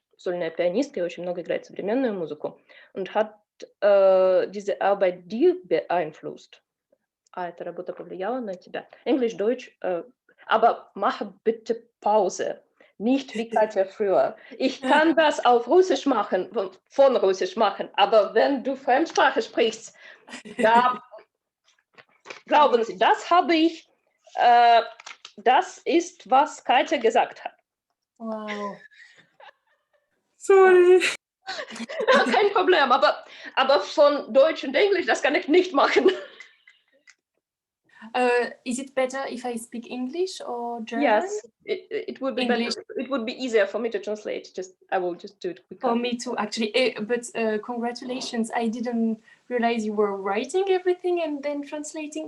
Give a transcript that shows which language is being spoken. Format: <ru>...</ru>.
<ru>сольная пианистка и очень много играет современную музыку.</ru> <de>Und hat diese Arbeit dir beeinflusst?</de> <ru>Эта работа повлияла на тебя?</ru> <de>Englisch, Deutsch, aber mach bitte Pause. Nicht wie Katja früher. Ich kann das auf Russisch machen, von Russisch machen, aber wenn du Fremdsprache sprichst, da glauben Sie, das habe ich, das ist, was Katja gesagt hat. Wow.</de> <en>Sorry.</en> <de>Kein Problem, aber von Deutsch und Englisch, das kann ich nicht machen.</de> <en>Is it better if I speak English or German? Yes, it would be English. better. It would be easier for me to translate. I will just do it quickly. For me too, actually. But congratulations! I didn't realize you were writing everything and then translating.</en>